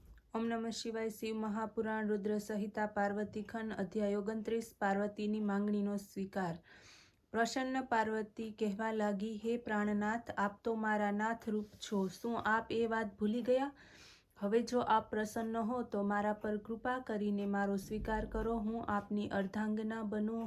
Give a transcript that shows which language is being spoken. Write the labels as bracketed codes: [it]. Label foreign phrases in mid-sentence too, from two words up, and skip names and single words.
[sa] ओम नमः शिवाय। [gu] શિવ મહાપુરાણ રુદ્ર સંહિતા પાર્વતી ખંડ અધ્યાય 29 પાર્વતીની માંગણીનો સ્વીકાર। પ્રસન્ન પાર્વતી કહેવા લાગી, હે પ્રાણનાથ, આપ તો મારા નાથ રૂપ છો, શું આપ એ વાત ભૂલી ગયા? હવે જો આપ પ્રસન્ન હો તો મારા પર કૃપા કરીને મારો સ્વીકાર કરો, હું આપની અર્ધાંગના બનું।